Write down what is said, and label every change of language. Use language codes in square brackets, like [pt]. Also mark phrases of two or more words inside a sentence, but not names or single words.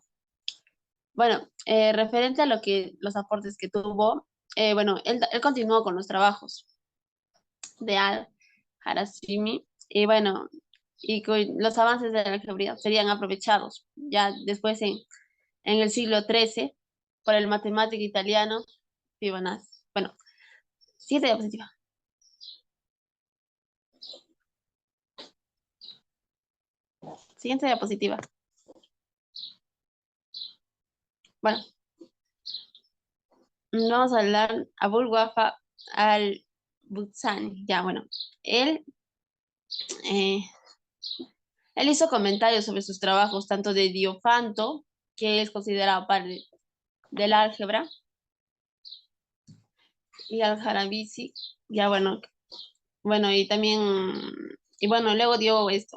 [es] Bueno, referente a los aportes que tuvo, bueno, él continuó con los trabajos de Al-Harazimi y bueno, y los avances de la algebra serían aprovechados ya después en el siglo XIII por el matemático italiano Fibonacci. Bueno, siguiente diapositiva. Siguiente diapositiva. Bueno, vamos a hablar Abul Wafa al-Butsani. Ya, bueno, él, eh, él hizo comentarios sobre sus trabajos, tanto de Diofanto, que es considerado padre del álgebra, y al-Harabisi. Ya, bueno, y también, y bueno, luego dio esto.